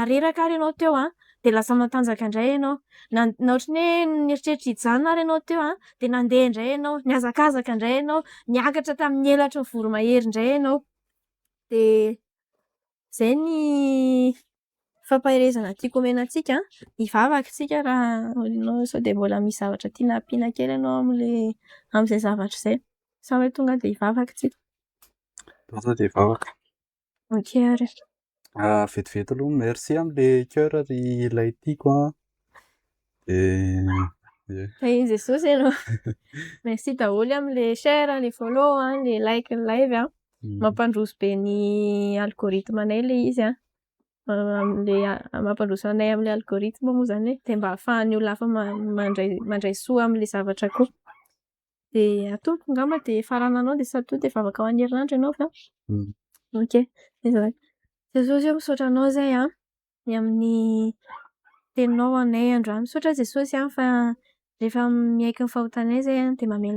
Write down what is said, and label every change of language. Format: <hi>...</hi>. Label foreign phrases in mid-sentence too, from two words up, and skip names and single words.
<mg>reraka ary ianao teo de lasa matanjaka indray ianao na ohatran'ny hoe nieritreritry hijanona ary ianao teo de nandeha indray ianao niazakazaka indray ianao niakatra tamin'ny elatry ny voromahery indray ianao de izay ny fampaherezana tiako omena antsika hivavaka tsika raha ianao sao de mbola misy zavatra tiana ampiana kely ianao amin'izay zavatra izay sa hoe tonga de hivavaka tsika Tonga de hivavaka. ok ary Vetivety aloha merci amin'le cœur ry ilay tiako de fa iny Jesosy ianao merci daholo amin'le share le follow le like ny live mampandroso be ny algorithme anay le izy mampandroso anay amin'le algorithme moa zany de mba ahafahan'ny olona hafa mandray soa amin'le zavatra koa de atoko ngamba de farananao de sady to de vavaka ho an'ny herinandro ianao fa ok Jesosy io misaotra anao zay ny amin'ny teninao anay androany misaotra Jesosy fa rehefa miaiky ny fahotanay zay de mamela</mg>